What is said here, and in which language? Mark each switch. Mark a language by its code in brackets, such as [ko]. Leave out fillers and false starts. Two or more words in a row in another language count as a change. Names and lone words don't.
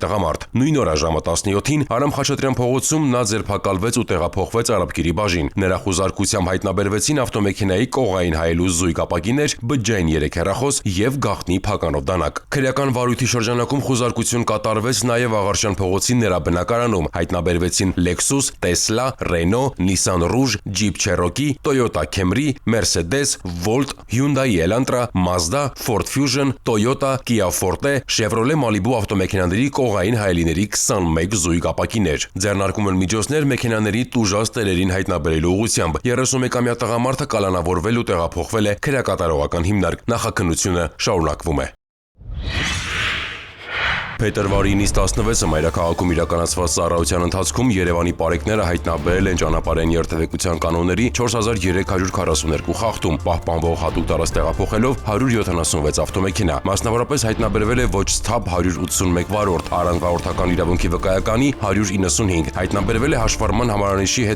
[hy] տղամարդ։ Նույն օրը ժամը 17-ին Արամ Խաչատրյան փողոցում նա ձերբակալվեց ու տեղափոխվեց Արաբկիրի բաժին։ Նրա խուզարկությամբ հայտնաբերվեցին ավտոմեքենայի կողային հայելու զույգ ապակիներ, բջջային 3 հեռախոս եւ գաղտնի փականով դանակ։ Քրեական վարույթի շրջանակում խուզարկություն կատարվեց նաեւ Աղարշյան փողոցի նրա բնակարանում։ Հայտնաբերվեցին Lexus, Tesla, Renault, Nissan Rouge, Jeep Cherokee, Toyota Camry, Mercedes, Volt, Hyundai Elantra, Mazda, Ford Fusion, Toyota, Kia Forte, Chevrolet Malibu ավտոմեքենաների կողային հայելիների 21 զույգ ապակիներ։ Ձեռնարկում են միջոցներ մեքենաների տուժած տերերին հայտնաբերելու ուղղությամբ։ 31-ամյա տղամարդը կալանավորվել ու տեղափոխվել է քրեակատարողական հիմնարկ։ Նախաքննությունը շարունակվում է։ Փետրվարի 9-ից 16-ը մայրաքաղաքում իրականացված ծառայության ընթացքում Երևանի պարեկները հայտնաբերել են ճանապարհային երթևեկության կանոնների 4342 խախտում, պահպանվող հատուկ տարած տեղափոխելով 176 ավտոմեքենա։ Մասնավորապես հայտնաբերվել է ոչ սթափ 181 վարորդ, առանձնահաղորդական իրավունքի վկայականի 195, հայտնաբերվել է հաշվառման համարանիշի հետ